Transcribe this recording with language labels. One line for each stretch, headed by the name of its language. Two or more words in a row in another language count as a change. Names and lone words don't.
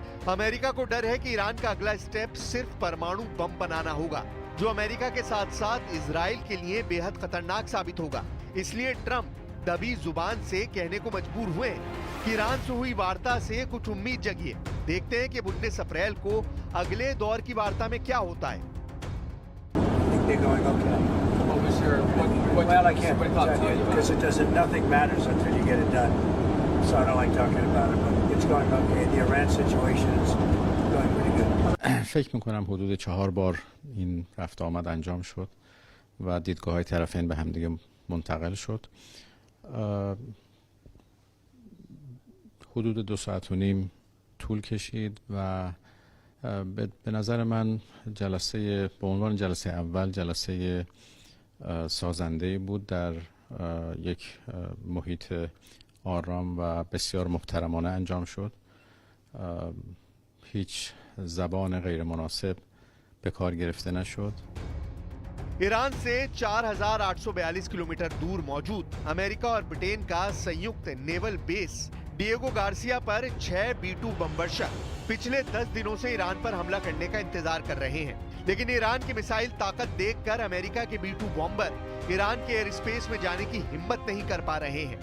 Hindi: अमेरिका को डर है कि ईरान का अगला स्टेप सिर्फ परमाणु बम बनाना होगा, जो अमेरिका के साथ साथ इजराइल के लिए बेहद खतरनाक साबित होगा। इसलिए ट्रंप दबी जुबान से कहने को मजबूर हुए कि ईरान से हुई वार्ता से कुछ उम्मीद जगी है। देखते हैं कि 19 अप्रैल को अगले दौर की वार्ता में क्या होता है।
English: sir. What Well, I can't what tell thoughts you are because it doesn't. Nothing matters until you get it done. So I don't like talking about it, but it's going okay. The Iran situation is going pretty good.
Persian: فکر میکنم حدود 4 بار این رفت آمد انجام شد و دیدگاه های طرفین به هم دیگه منتقل شد. حدود 2 ساعت و نیم طول کشید و به نظر من جلسه به عنوان جلسه اول جلسه سازنده بود، در یک محیط آرام و بسیار محترمانه انجام شد. هیچ زبان غیر مناسب به کار گرفته نشد.
Hindi: ईरान से 4,842 किलोमीटर दूर मौजूद अमेरिका और ब्रिटेन का संयुक्त
English: naval base
Hindi: डिएगो गार्सिया पर 6 B-2 बमवर्षक पिछले 10 दिनों से ईरान पर हमला करने का इंतजार कर रहे हैं, लेकिन ईरान की मिसाइल ताकत देखकर अमेरिका के B-2 बॉम्बर ईरान के
English: air space
Hindi: में जाने की हिम्मत नहीं कर पा रहे हैं।